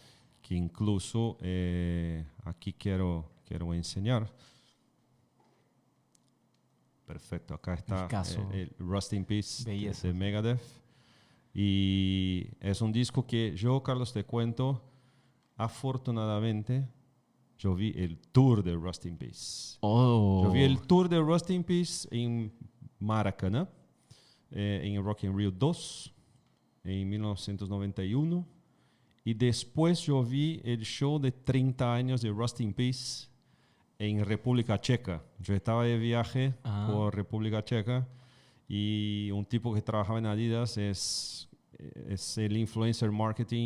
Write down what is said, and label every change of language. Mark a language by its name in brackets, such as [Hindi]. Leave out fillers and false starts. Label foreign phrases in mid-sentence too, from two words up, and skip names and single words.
[Spanish] Que incluso aquí quiero enseñar. Perfecto, acá está Discazo. el Rust in Peace Belleza. de Megadeth. Y es un disco que yo, Carlos, te cuento, afortunadamente, yo vi el tour de Rust in Peace. Yo vi Oh. el tour de Rust in Peace en Maracanã, en Rock in Rio 2, en 1991. Y después yo vi el show de 30 años de Rust in Peace en República Checa. Yo estaba de viaje por República Checa y un tipo que trabajaba en Adidas es el [English] influencer marketing.